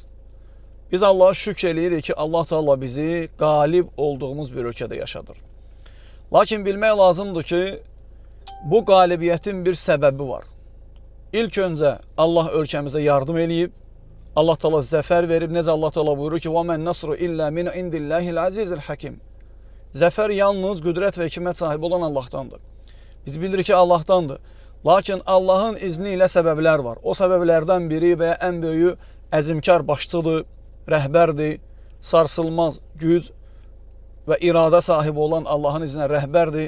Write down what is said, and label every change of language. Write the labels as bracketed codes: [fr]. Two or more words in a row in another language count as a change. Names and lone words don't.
[az] Biz Allah'a şükr eləyirik ki, Allah Teala bizi qalib olduğumuz bir ölkədə yaşadır. Lakin bilmək lazımdır ki, bu qalibiyyətin bir səbəbi var. İlk öncə Allah ölkəmizə yardım eləyib, Allah Teala zəfər verib. Necə Allah Teala buyurur ki, [ar] وَمَنْ نَصْرُ إِلَّا مِنْ عِنْدِ اللّٰهِ الْعَزِيزِ الْحَكِيمِ. [az] Zəfər yalnız qüdrət və hikmət sahibi olan Allahdandır. Biz bilirik ki, Allahdandır. Lakin Allahın izni ilə səbəblər var. O səbəblərdən biri və ən böyüyü əzimkar başçıdır, rəhbərdir, sarsılmaz güc və iradə sahibi olan Allahın izinə rəhbərdir.